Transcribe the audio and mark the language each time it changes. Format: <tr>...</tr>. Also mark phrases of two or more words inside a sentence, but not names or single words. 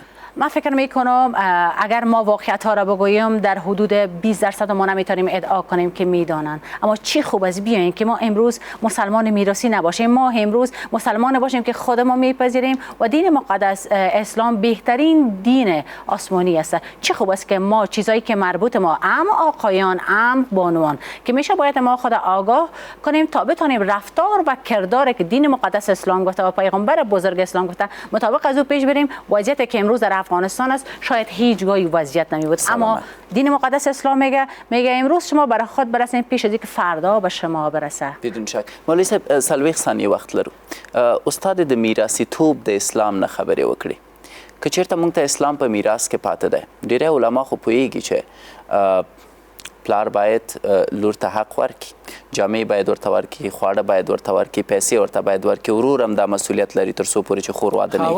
<fa>من فکر میکنم اگر ما واقعیت ها را بگوییم در حدود 20% ما نمیتونیم ادعا کنیم که میدانند اما چی خوب از بیاین که ما امروز مسلمان میراثی نباشیم ما امروز مسلمان باشیم که خودمون میپذیریم و دین مقدس اسلام بهترین دین آسمانی است چه خوب است که ما چیزایی که مربوط ما ام آقایان ام بانوان که میشه باید ما خود آگاه کنیم تا بتونیم رفتار و کردار که دین مقدس اسلام گفته و پیغمبر بزرگ اسلام گفته مطابق از او پیش بریم. وضعیتی که امروز در افغانستان است شاید هیچگاهی وضعیت نمی بود، اما دین مقدس اسلام میگه امروز شما برای خود برسین پیش از اینکه فردا به شما برسه. بدون شک.</fa> <ps>مولوی صاحب سلویخ ثانیه وخت لرو. استاد د میراثي توب د اسلام نه خبرې وکړي که چیرته موږ ته اسلام په میراث کې پاتې دی. ډیری علما خو پوهیږي چې پلار باید لور ته حق ورکړي، جامې باید ورته ورکړي، خواړه باید ورته ورکړي، پیسې ورته باید ورکړي، ورور هم دا مسؤلیت لري تر څو پورې چې خور واده نه</ps>